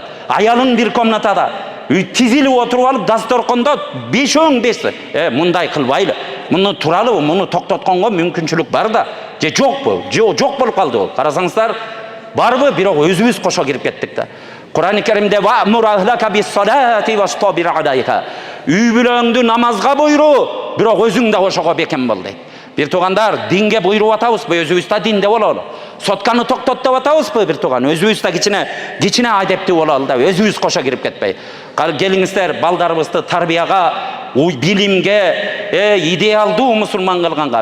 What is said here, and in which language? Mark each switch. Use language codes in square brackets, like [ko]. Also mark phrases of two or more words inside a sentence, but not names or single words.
[ky] Аялың бир комнатада. Тизилип отуруп алып дасторкондо бешөөң бешти. Мындай кылбайлы. Муну туралыбы, муну токтотконго мүмкүнчүлүк бар да. Же жокпу? Жок болуп калды бул. Карасаңыздар, барбы, бирок өзүбүз кошо кирип кеттик да. Кур'ан-ы Керимде [ar] وأمر أهلك بالصلاة واصطبر عليها. [ky] Үй бүлөңдү намазга буйру, бирок өзүң да ошого бекем бол дейт. Бир тугандар, динге буйруп атабызбы, өзүбүз да динде бололу. Сотканы токтот деп атабызбы, бир туган, өзүбүз да кичине адептүү бололу да, өзүбүз кошо кирип кетпей. Келиңиздер, балдарыбызды тарбияга, билимге, идеалдуу мусулман кылганга.